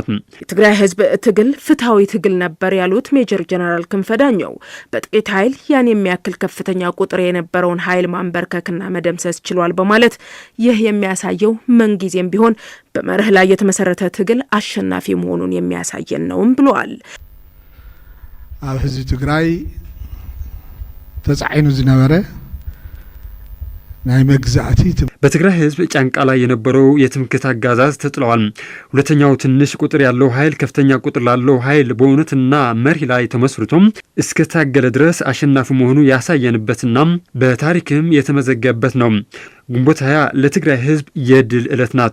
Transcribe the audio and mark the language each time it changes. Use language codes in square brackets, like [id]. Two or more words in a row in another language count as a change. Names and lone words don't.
[am] የትግራይ ህዝብ ትግል ፍትሃዊ ትግል ነበር ያሉት ሜጀር ጀነራል ክንፈ ዳኘው በጥቂት ኃይል ያን የሚያክል ከፍተኛ ቁጥር የነበረውን ኃይል ማንበርከክና መደምሰስ ችሏል በማለት ይህ የሚያሳየው ምንጊዜም ቢሆን በመርህ ላይ የተመሰረተ ትግል አሸናፊ መሆኑን የሚያሳየን ነውም ብለዋል። [ti] አብ ህዝብ ትግራይ ተጻዒኑ ዝነበረ ናይ መግዛእቲ [am] በትግራይ ህዝብ ጫንቃ ላይ የነበረው የትምክህት አጋዛዝ ተጥሏል። ሁለተኛው ትንሽ ቁጥር ያለው ኃይል ከፍተኛ ቁጥር ላለው ኃይል በእውነትና መርህ ላይ ተመስርቶም እስከ ታገለ ድረስ አሸናፊ መሆኑ ያሳየንበትና በታሪክም የተመዘገበት ነው። ግንቦት 20 ለትግራይ ህዝብ የድል ዕለት ናት።